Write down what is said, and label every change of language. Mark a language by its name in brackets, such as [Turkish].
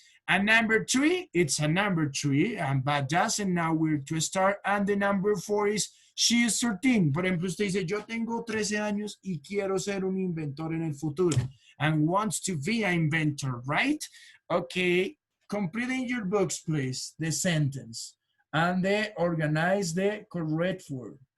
[English] And number 3, it's a number 3, and but doesn't know where to start. And the number 4 is she is 13. [Spanish] Por ejemplo, usted dice, yo tengo 13 años y quiero ser un inventor en el futuro. [English] And wants to be an inventor, right? Okay, complete in your books, please, the sentence. And then organize the correct word.